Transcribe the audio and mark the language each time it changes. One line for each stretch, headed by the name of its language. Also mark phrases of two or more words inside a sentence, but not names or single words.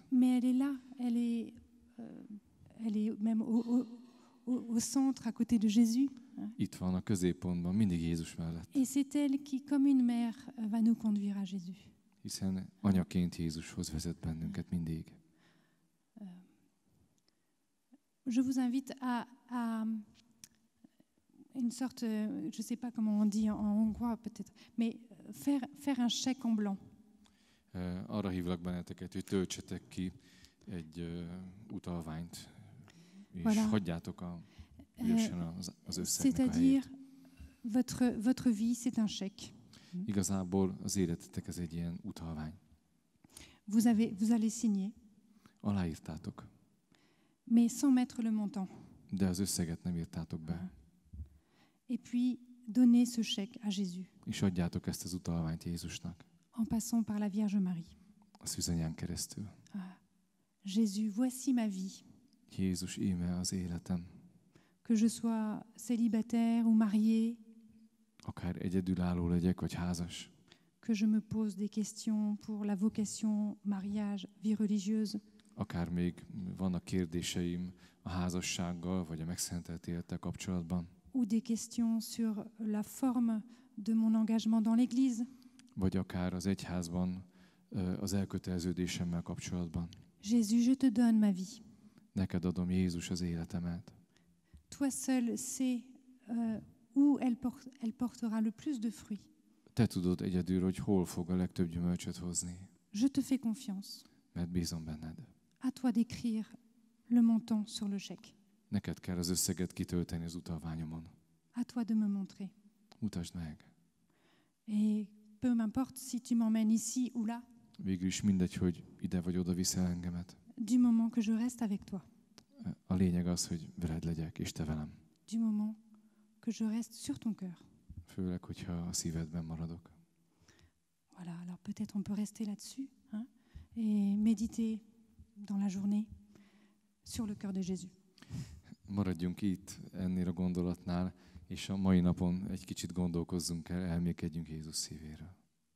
French: Mais elle est là, elle est même au centre, à côté de Jésus.
Hungarian: Itt van a középpontban, mindig Jézus mellett.
French: Et c'est elle qui, comme une mère, va nous conduire à Jésus.
Hungarian: Hiszen anyaként Jézushoz vezet bennünket mindig.
French: Je vous invite à une sorte, je ne sais pas comment on dit en hongrois peut-être, mais faire un chèque en blanc.
Hungarian: Arra hívlak benneteket, hogy töltsetek ki egy utalványt, és
French: Voilà.
Hungarian: hagyjátok ügyesen az összegnek a
French: C'est-à-dire,
Hungarian: helyét.
French: votre vie, c'est un chèque.
Hungarian: Igazából az életetek ez egy ilyen utalvány.
French: Vous allez signer,
Hungarian: Aláírtátok,
French: mais sans mettre le montant.
Hungarian: de az összeget nem írtátok be.
French: Et puis, donnez ce chèque à Jésus,
Hungarian: És adjátok ezt az utalványt Jézusnak,
French: en passant par la Vierge Marie.
Hungarian: a szűzanyán keresztül.
French: Jésus, voici ma vie.
Hungarian: Jézus, íme az életem.
French: Que je sois célibataire ou mariée,
Hungarian: Akár egyedülálló legyek, vagy házas.
French: que je me pose des questions pour la vocation, mariage, vie religieuse,
Hungarian: Akár még vannak kérdéseim a házassággal, vagy a megszentelt élettel kapcsolatban.
French: ou des questions sur la forme de mon engagement dans l'Église.
Hungarian: Vagy akár az egyházban az elköteleződésemmel kapcsolatban.
French: Jésus, je te donne ma vie.
Hungarian: Neked adom, Jézus, az életemet.
French: Toi seul sais où elle portera le plus de fruits.
Hungarian: Te tudod egyedül, hogy hol fog a legtöbb gyümölcsöt hozni,
French: Je te fais confiance.
Hungarian: mert bízom benned.
French: À toi d'écrire le montant sur le chèque.
Hungarian: Neked kell az összeget kitölteni az utalványomon.
French: À toi de me montrer.
Hungarian: Mutasd meg.
French: Et peu m'importe si tu m'emmènes ici ou là,
Hungarian: Végül is mindegy, hogy ide vagy oda viszel engemet.
French: du moment que je reste avec toi.
Hungarian: A lényeg az, hogy veled legyek, és te velem.
French: Du moment que je reste sur ton cœur.
Hungarian: Főleg, hogyha a szívedben maradok.
French: Voilà, alors peut-être on peut rester là-dessus et méditer dans la journée sur le cœur de Jésus.
Hungarian: Maradjunk itt ennél a gondolatnál, és a mai napon egy kicsit gondolkozzunk el, elmélkedjünk Jézus szívéről.